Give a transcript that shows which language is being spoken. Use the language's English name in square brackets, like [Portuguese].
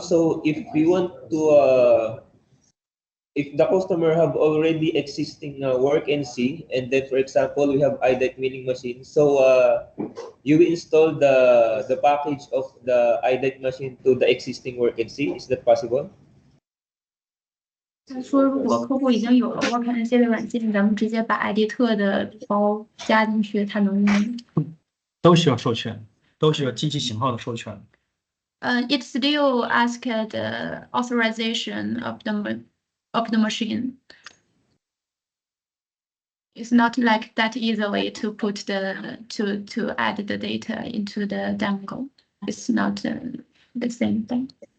[English] So if we want to if the customer have already existing WorkNC, and then for example we have Aidite milling machine, so you will install the package of the Aidite machine to the existing WorkNC. Is that possible? [Chinese] 他说，如果客户已经有了 WorkNC 的软件，咱们直接把艾迪特的包加进去，它能用。都需要授权，都需要机器型号的授权。 [English] It still asked the authorization of the machine. It's not like that easily to put to add the data into the demo. it's not the same thing.